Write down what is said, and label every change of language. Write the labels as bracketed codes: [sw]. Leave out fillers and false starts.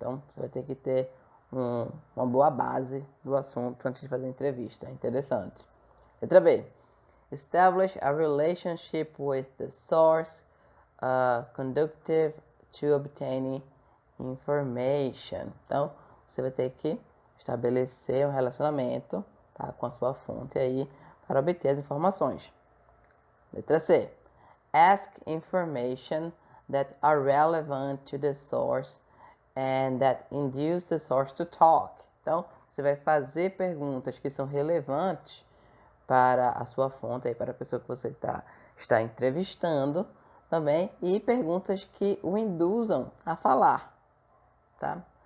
[pt] Então, você vai ter que ter uma boa base do assunto antes de fazer a entrevista. É interessante. Letra B. [en] Establish a relationship with the source, conducive to obtaining information. [pt] Então, você vai ter que estabelecer um relacionamento, tá, com a sua fonte aí para obter as informações. Letra C. [en] Ask information that are relevant to the source and that induce the source to talk. [pt] Então, você vai fazer perguntas que são relevantes para a sua fonte, aí, para a pessoa que você está entrevistando também, e perguntas que o induzam a falar, tá?